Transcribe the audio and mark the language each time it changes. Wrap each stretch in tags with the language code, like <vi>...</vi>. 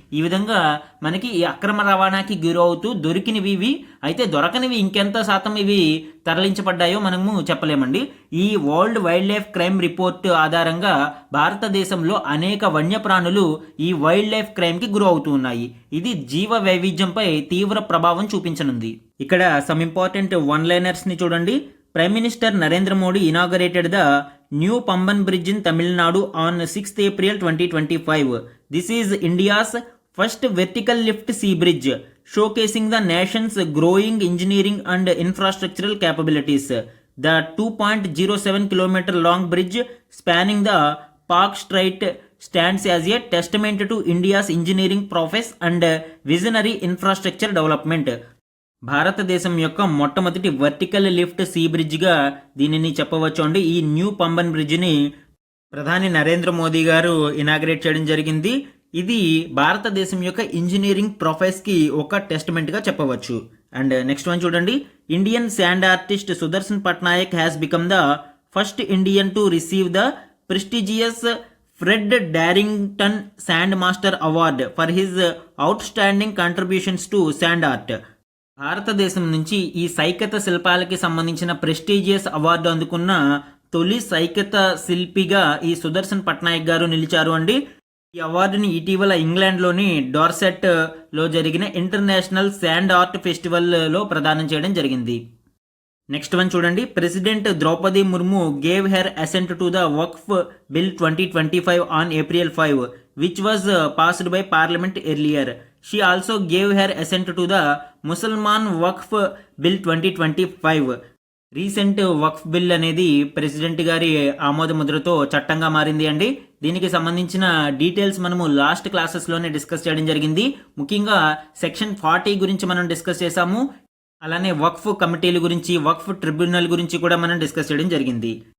<te>ఈ విధంగా మనకి ఈ అక్రమ రవాణాకి గురవుతూ దొరికినవి ఇవి, అయితే దొరకనివి ఇంకెంత శాతం ఇవి తరలించబడ్డాయో మనము చెప్పలేమండి. ఈ world wild life crime report ఆధారంగా భారతదేశంలో అనేక వన్యప్రాణులు ఈ వైల్డ్ లైఫ్ క్రైమ్కి గురవుతూ ఉన్నాయి. ఇది జీవ వైవిధ్యంపై తీవ్ర ప్రభావం చూపించనుంది. ఇక్కడ సమ్ ఇంపార్టెంట్ వన్ లైనర్స్ని చూడండి.</te> <en>Prime Minister Narendra Modi inaugurated the new Pamban Bridge in Tamil Nadu on 6th April 2025. This is India's first vertical lift sea bridge, showcasing the nation's growing engineering and infrastructural capabilities. The 2.07 km long bridge spanning the Park Strait stands as a testament to India's engineering prowess and visionary infrastructure development.</en> <te>భారతదేశం యొక్క మొట్టమొదటి vertical lift see బ్రిడ్జ్గా దీనిని చెప్పవచ్చు అండి. ఈ new Pamban బ్రిడ్జ్ని ప్రధాని నరేంద్ర మోదీ గారు inaugurate చేయడం జరిగింది. ఇది భారతదేశం యొక్క ఇంజనీరింగ్ ప్రొఫైల్స్కి ఒక టెస్ట్మెంట్గా చెప్పవచ్చు.</te> <en>And next one చూడండి, Indian sand artist Sudarsan Pattnaik has become the first Indian to receive the prestigious Fred Darrington sand master award for his outstanding contributions to sand art.</en> <te>భారతదేశం నుంచి ఈ సైకత శిల్పాలకి సంబంధించిన ప్రెస్టీజియస్ అవార్డు అందుకున్న తొలి సైకత శిల్పిగా ఈ సుదర్శన్ పట్నాయక్ గారు నిలిచారు అండి. ఈ అవార్డుని ఇటీవల ఇంగ్లాండ్లోని డార్సెట్లో జరిగిన ఇంటర్నేషనల్ శాండ్ ఆర్ట్ ఫెస్టివల్లో ప్రదానం చేయడం జరిగింది.</te> <en>Next one చూడండి, president Droupadi Murmu gave her assent to the Waqf bill 2025 ఆన్ April 5, which was passed by Parliament earlier. She also gave her assent to the Mussalman Waqf Bill 2025.</en> <te>Recent Waqf bill అనేది president గారి ఆమోద ముద్రతో చట్టంగా మారింది అండి. దీనికి సంబంధించిన details మనము last క్లాసెస్లోనే discuss చేయడం జరిగింది. ముఖ్యంగా సెక్షన్ 40 గురించి మనం డిస్కస్ చేసాము. అలానే వక్ఫ్ కమిటీల గురించి, వక్ఫ్ ట్రిబ్యునల్ గురించి కూడా మనం డిస్కస్ చేయడం జరిగింది.</te>